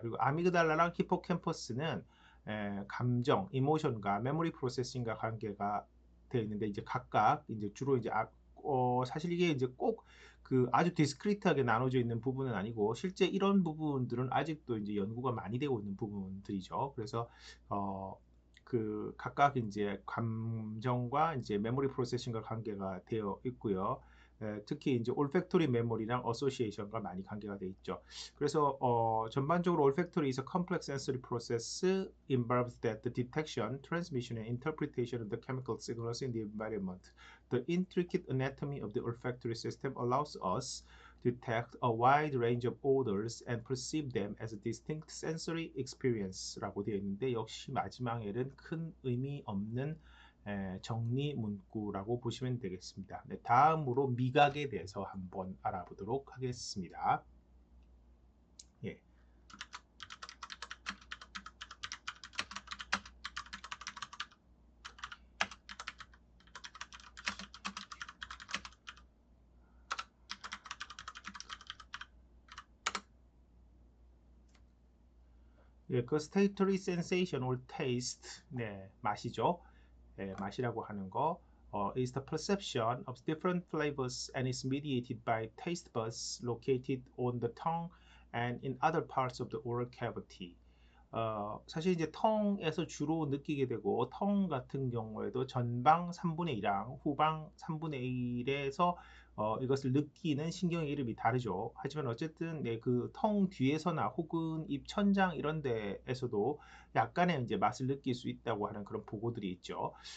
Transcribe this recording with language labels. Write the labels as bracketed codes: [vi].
[ko] 그리고 아미그달라랑 히포캠퍼스는 감정, 이모션과 메모리 프로세싱과 관계가 되어 있는데 이제 각각 이제 주로 이제 사실 이게 이제 꼭 그 아주 디스크리트하게 나눠져 있는 부분은 아니고 실제 이런 부분들은 아직도 이제 연구가 많이 되고 있는 부분들이죠. 그래서 그 각각 이제 감정과 이제 메모리 프로세싱과 관계가 되어 있고요. 특히 이제 올팩토리 메모리랑 어소시에이션과 많이 관계가 되어 있죠. 그래서 전반적으로 [en] olfactory is a complex sensory process involves that the detection, transmission, and interpretation of the chemical signals in the environment. The intricate anatomy of the olfactory system allows us to detect a wide range of odors and perceive them as a distinct sensory experience라고 [ko] 되어 있는데 역시 마지막에는 큰 의미 없는 정리 문구라고 보시면 되겠습니다. 네, 다음으로 미각에 대해서 한번 알아보도록 하겠습니다. 예. 예, 그 [en] statory sensation or taste, [ko] 네, 맛이죠. 예, 맛이라고 하는 거 [en] is the perception of different flavors and is mediated by taste buds located on the tongue and in other parts of the oral cavity. [ko] 사실 이제 텅에서 주로 느끼게 되고 텅 같은 경우에도 전방 3분의 1이랑 후방 3분의 1에서 이것을 느끼는 신경의 이름이 다르죠. 하지만 어쨌든 네, 그텅 뒤에서나 혹은 입천장 이런 데에서도 약간의 이제 맛을 느낄 수 있다고 하는 그런 보고들이 있죠.